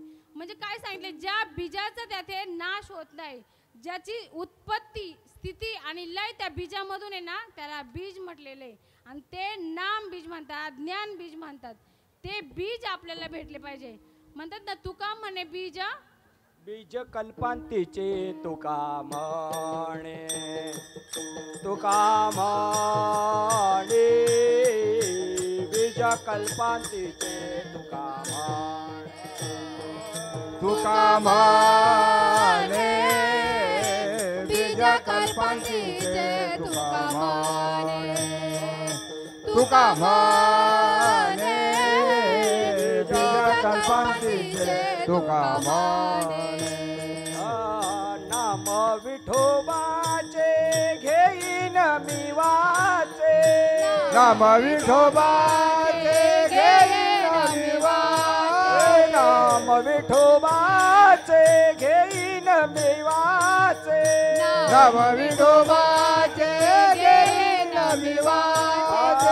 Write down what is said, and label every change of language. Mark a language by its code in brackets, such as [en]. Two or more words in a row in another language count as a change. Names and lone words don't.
[mr] म्हणजे काय सांगितले, ज्या बीजाचा त्याथे नाश होत नाही, ज्याची उत्पत्ती स्थिती आणि लय त्या बीजामधून आहे ना, त्याला बीज म्हटलेले. आणि ते नाम बीज म्हणतात, ज्ञान बीज म्हणतात. ते बीज आपल्याला भेटले पाहिजे. म्हणतात ना, तुका म्हणे बीज बीज कल्पांतीचे तुका म्हणे, तुका म्हणे, बीज कल्पांतीचे तुका म्हणे, तुका म्हणे, बीज कल्पांतीचे तुका म्हणे, तुका म्हणे, बीज कल्पांतीचे तुका म्हणे. नाम विठोबाचे घेईन मी वाचे, नाम विठोबाचे घेईन मी वाचे, नाम विठोबाचे घेईन मी वाचे, नाम विठोबाचे घेईन मी वाचे.